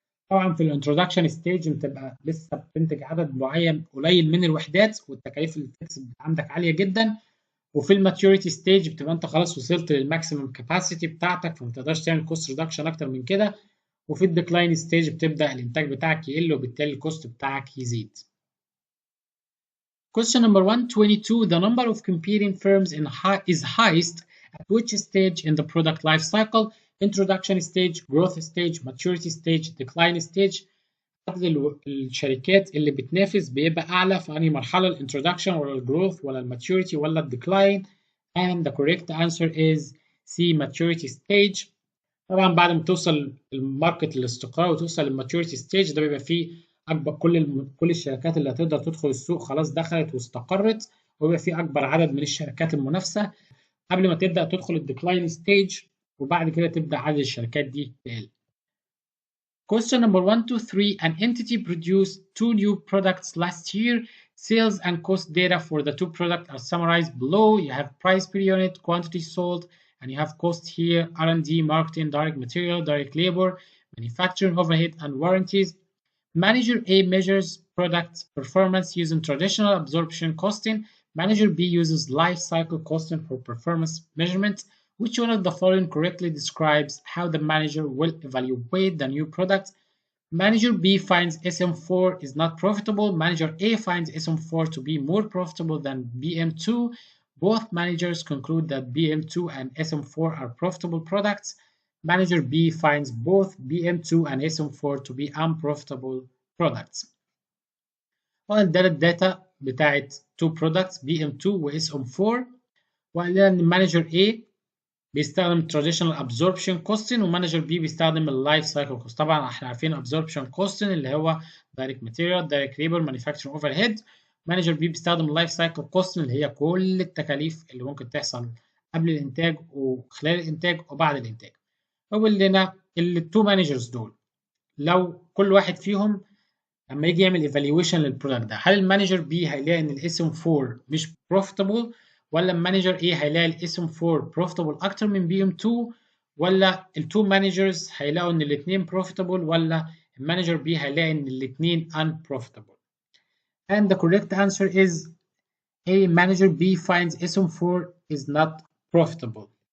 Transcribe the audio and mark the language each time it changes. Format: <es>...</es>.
<ar>طبعا في الانترودكشن ستيج بتبقى لسه بتنتج عدد معين قليل من الوحدات والتكاليف الفيكس عندك عاليه جدا، وفي الماتيوريتي ستيج بتبقى انت خلاص وصلت للماكسيمم كاباسيتي بتاعتك فما تقدرش تعمل كوست ريدكشن اكتر من كده، وفي الديكلاين ستيج بتبدا الانتاج بتاعك يقل وبالتالي الكوست بتاعك يزيد.</ar> <en>Question number 122. The number of competing firms is highest at which stage in the product life cycle? Introduction stage, growth stage, maturity stage, decline stage.</en> <ar>عدد الشركات اللي بتنافس بيبقى أعلى في أي مرحلة، الانترودكشن ولا الجروث ولا الماتيوريتي ولا الديكلاين؟</ar> <en>and the correct answer is C, maturity stage.</en> <ar>طبعا بعد ما توصل الماركت للاستقرار وتوصل للماتيوريتي ستيج ده بيبقى فيه اكبر كل الشركات اللي هتقدر تدخل السوق خلاص دخلت واستقرت، وبيبقى فيه اكبر عدد من الشركات المنافسه قبل ما تبدا تدخل الديكلاين ستيج، وبعد كده تبدا عدد الشركات دي تقل.</ar> <en>Question number 123. An entity produced 2 new products last year. Sales and cost data for the 2 products are summarized below. You have price per unit, quantity sold, and you have cost here, R&D, marketing, direct material, direct labor, manufacturing overhead, and warranties. Manager A measures product performance using traditional absorption costing. Manager B uses life cycle costing for performance measurement. Which one of the following correctly describes how the manager will evaluate the new product? Manager B finds SM4 is not profitable. Manager A finds SM4 to be more profitable than BM2. Both managers conclude that BM2 and SM4 are profitable products. Manager B finds both BM2 and SM4 to be unprofitable products.</en> <ar>وقال ده الداتا بتاعت 2 products BM2 و SM4، وقال لنا ان مانجر A بيستخدم traditional absorption costing ومانجر B بيستخدم اللايف سايكل كوست. طبعا احنا عارفين absorption costing اللي هو direct material, direct labor, manufacturing overhead. مانجر B بيستخدم اللايف سايكل costing اللي هي كل التكاليف اللي ممكن تحصل قبل الانتاج وخلال الانتاج وبعد الانتاج. وقال لنا التو مانجرز دول لو كل واحد فيهم لما يجي يعمل ايفالويشن للبرودكت ده، هل المانجر بي هيلاقي ان الاسم 4 مش بروفيتبل، ولا المانجر ايه هيلاقي الاسم 4 بروفيتبل اكتر من بي ام 2، ولا التو مانجرز هيلاقوا ان الاثنين بروفيتبل، ولا المانجر بي هيلاقي ان الاثنين unprofitable؟</ar> <en>And the correct answer is A. Manager B finds SM4 is not profitable.</en>